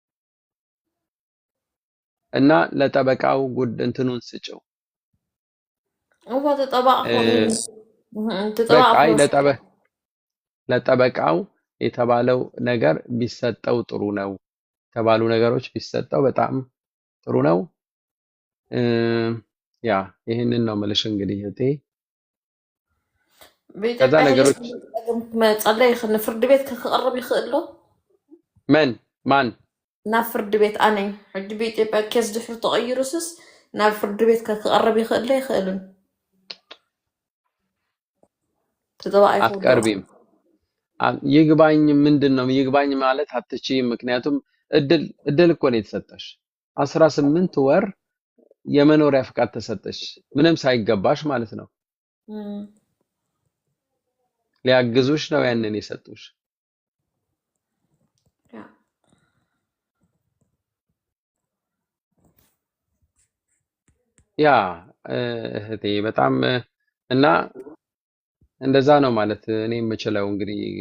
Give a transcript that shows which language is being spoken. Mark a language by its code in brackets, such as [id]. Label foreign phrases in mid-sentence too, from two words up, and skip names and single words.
[am] እና ለጠበቃው እንትኑን ስጭው። በቃ ለጠበቃው የተባለው ነገር ቢሰጠው ጥሩ ነው። የተባሉ ነገሮች ቢሰጠው በጣም ጥሩ ነው። ያ ይሄንን ነው የምልሽ እንግዲህ እህቴ። ከዛ ነገሮች [ti] መጸለይ ፍርድ ቤት ከቀረብ ይኽእሎ [am] ማን [ti] ናብ ፍርድ ቤት ኣነይ ሕጂ በኢትዮጵያ ኬስ ድሕሪ ተቐይሩስስ ናብ ፍርድ ቤት ከቀረብ ይኽእሎ ይኽእልን [am] አትቀርቢም። ይግባኝ ምንድን ነው ይግባኝ ማለት አትችይም። ምክንያቱም እድል እኮ ነው የተሰጠሽ። 18 ወር የመኖሪያ ፍቃድ ተሰጠሽ ምንም ሳይገባሽ ማለት ነው። ሊያግዙሽ ነው ያንን የሰጡሽ። ያ እህቴ በጣም እና እንደዛ ነው ማለት እኔ የምችለው። እንግዲህ